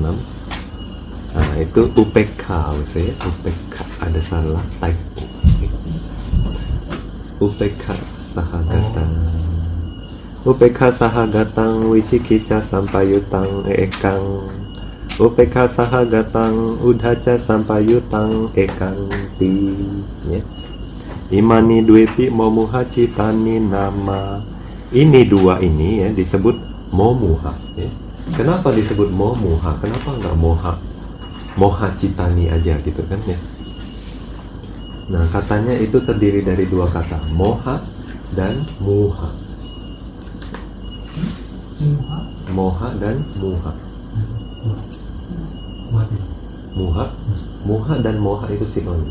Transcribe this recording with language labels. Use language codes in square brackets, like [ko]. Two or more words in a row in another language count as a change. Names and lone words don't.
[id] Nah itu UPK, saya UPK ada salah typo. [pi] UPK sahagatang, UPK sahagatang wicikicca sampayutang ekang, UPK sahagatang udhaca sampayutang ekang ti ya. Imani dwepi momuha citani nama. [id] Ini dua ini ya disebut momuha ya. Kenapa disebut momuha? Kenapa enggak moha? [pi] Moha citani [id] aja gitu kan ya. Nah katanya itu terdiri dari dua kata, moha dan muha. Moha dan muha. Muha dan moha itu sinonim.